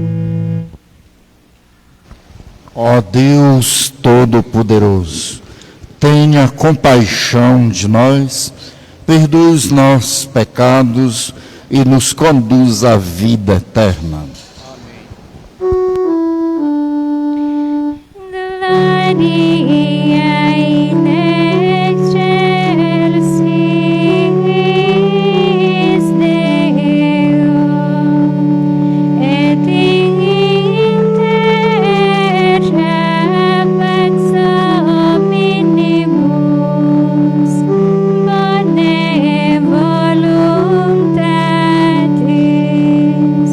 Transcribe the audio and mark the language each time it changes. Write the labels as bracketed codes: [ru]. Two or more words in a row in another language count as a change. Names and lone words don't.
[pt] Deus Todo-Poderoso, tenha compaixão de nós, perdoe os nossos pecados e nos conduz à vida eterna. [la] Gloria in excelsis Deo, et in terra pax omnibus bone voluntatis.